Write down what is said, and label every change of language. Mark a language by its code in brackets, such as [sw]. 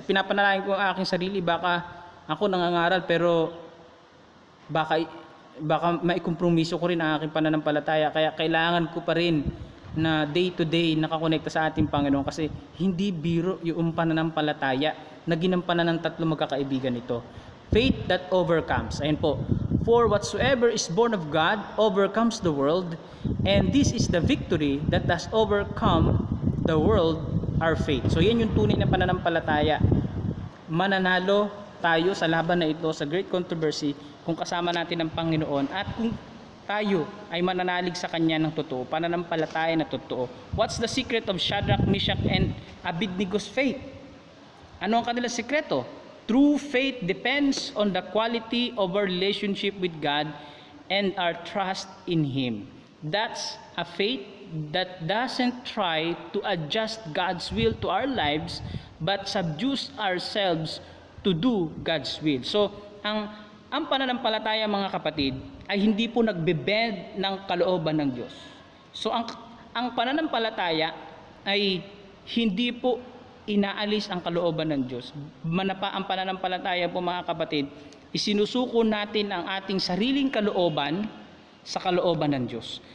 [tl] At pinapanalangin ko ang aking sarili, baka ako nangangaral, pero baka maikompromiso ko rin ang aking pananampalataya. Kaya kailangan ko pa rin na [en] day to day [tl] nakakonekta sa ating Panginoon, kasi hindi biro yung pananampalataya na ginampanan ng tatlo magkakaibigan ito. [en] Faith that overcomes. [tl] Ayan po. [en] For whatsoever is born of God overcomes the world, and this is the victory that has overcome the world, our faith. [tl] So yan yung tunay na pananampalataya. Mananalo tayo sa laban na ito, sa great controversy, kung kasama natin ang Panginoon at kung tayo ay mananalig sa Kanya ng totoo, pananampalataya na totoo. [en] What's the secret of Shadrach, Meshach, and Abednego's faith? [tl] Ano ang kanilang sikreto? [en] True faith depends on the quality of our relationship with God and our trust in Him. That's a faith that doesn't try to adjust God's will to our lives, but subdues ourselves to do God's will. [tl] So, ang pananampalataya, mga kapatid, ay hindi po nagbe-bend ng kalooban ng Diyos. So, ang pananampalataya ay hindi po inaalis ang kalooban ng Diyos. Manapa ang pananampalataya po, mga kapatid, isinusuko natin ang ating sariling kalooban sa kalooban ng Diyos.